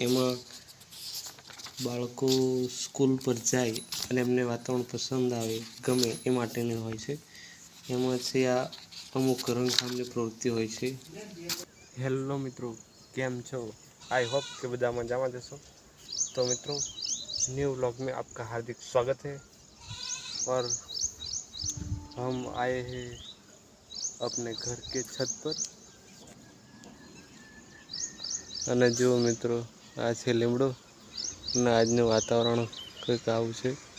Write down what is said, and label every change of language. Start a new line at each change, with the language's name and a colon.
Gujarati: એમાં બાળકો સ્કૂલ પર જાય અને એમને વાતાવરણ પસંદ આવે, ગમે એ માટેની હોય છે। એમાં છે આ અમુક રંગકામની પ્રવૃત્તિ હોય છે। હેલો મિત્રો, કેમ છો? आई होप કે બધા મજામાં જશો।
Hindi: तो मित्रों, न्यू व्लॉग में आपका हार्दिक स्वागत है। और हम आए हैं अपने घर के छत पर।
Gujarati: અને જો મિત્રો, આ છે લીમડો અને આજનું વાતાવરણ કંઈક આવું છે।